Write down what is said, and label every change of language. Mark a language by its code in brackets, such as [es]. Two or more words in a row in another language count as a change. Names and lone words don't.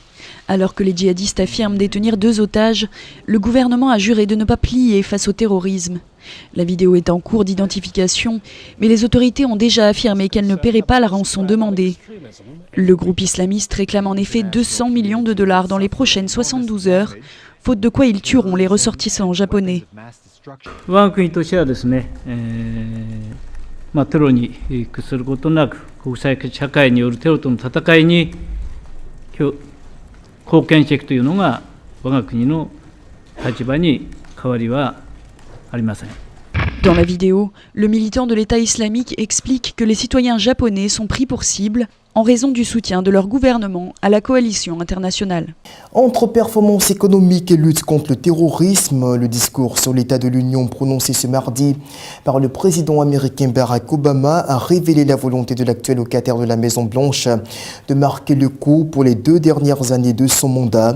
[fr] Alors que les djihadistes affirment détenir 2 otages, le gouvernement a juré de ne pas plier face au terrorisme. La vidéo est en cours d'identification, mais les autorités ont déjà affirmé qu'elles ne paieraient pas la rançon demandée. Le groupe islamiste réclame en effet 200 millions de dollars dans les prochaines 72 heures faute de quoi ils tueront les ressortissants japonais. [ja] 我が国としてはですね、テロに屈することなく国際社会によるテロとの戦いに貢献していくというのが我が国の立場に変わりはありません。 [fr] Dans la vidéo, le militant de l'État islamique explique que les citoyens japonais sont pris pour cible en raison du soutien de leur gouvernement à la coalition internationale. Entre performance économique et lutte contre le terrorisme, le discours sur l'état de l'Union prononcé ce mardi par le président américain Barack Obama a révélé la volonté de l'actuel locataire de la Maison-Blanche de marquer le coup pour les 2 dernières années de son mandat.